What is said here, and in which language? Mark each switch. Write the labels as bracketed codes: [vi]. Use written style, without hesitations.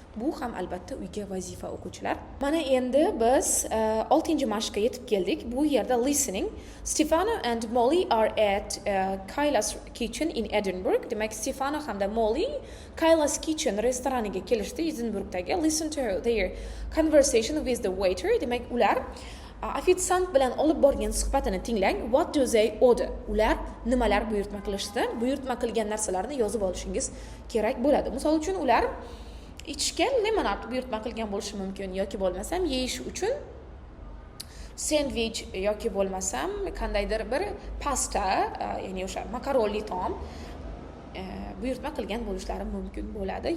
[uz] Bu ham albatta uyga vazifa o'quvchilar. Mana endi biz 6-mashqqa yetib keldik. Bu yerda listening. [en] Stefano and Molly are at Kayla's Kitchen in Edinburgh. [uz] Demak, Stefano hamda Molly Kayla's Kitchen restoraniga kelishdi Edinburghdagi. [en] Listen to their conversation with the waiter. [uz] Demak, ular ofitsiant bilan olib borgan suhbatini tinglang. [en] What do they order? [uz] Ular nimalar buyurtma qilishdi? Buyurtma qilgan narsalarni yozib olishingiz kerak bo'ladi. Misol uchun ular ichishga limonad buyurtma qilgan bo'lishi mumkin yoki bo'lmasam yeyish uchun sandwich yoki bo'lmasam qandaydir bir pasta, ya'ni o'sha makaronli taom buyurtma qilgan bo'lishlari mumkin bo'ladi.